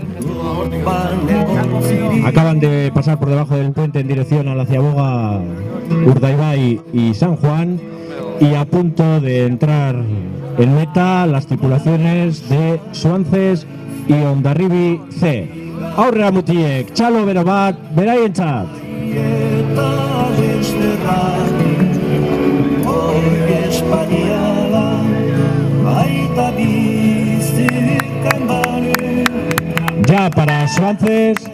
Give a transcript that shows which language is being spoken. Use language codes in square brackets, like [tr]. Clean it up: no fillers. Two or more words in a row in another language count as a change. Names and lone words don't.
[es] Acaban de pasar por debajo del puente en dirección a la Ciaboga, Urdaibai y San Juan, y a punto de entrar en meta las tripulaciones de Suances y Hondarribi C. [eu] Aurrera mutiek, txalo bero bat, beraientzat. [es] Ya para Suances.